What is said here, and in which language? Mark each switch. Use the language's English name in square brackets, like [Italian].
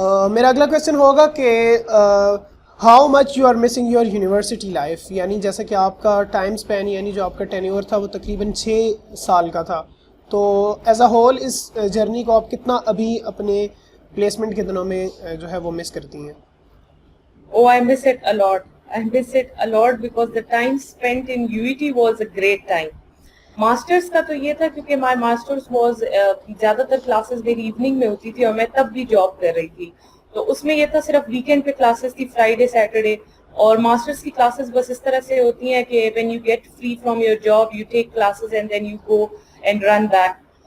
[Urdu] میرا اگلا کویشچن ہوگا کہ [English] how much you are missing your university life, [Urdu] یعنی جیسا کہ آپ کا ٹائم اسپین یعنی جو آپ کا ٹینیور تھا وہ تقریباً 6 سال کا تھا, تو as a whole اس journey کو آپ کتنا ابھی اپنے پلیسمنٹ کے دنوں میں جو ہے وہ مس کرتی ہیں؟ [English] Oh, I miss it a lot. I miss it a lot because the time spent in UET was a great time. [Urdu] Masters کا تو یہ تھا کیونکہ [English] my masters was [Urdu] زیادہ تر کلاسز میری ایوننگ میں ہوتی تھی اور میں تب بھی جاب کر رہی تھی, تو اس میں یہ تھا صرف ویکینڈ پہ کلاسز تھی, فرائیڈے سیٹرڈے. اور ماسٹرس کی کلاسز بس اس طرح سے ہوتی ہیں کہ [English] When you get free from your job you take classes and then you go and run back.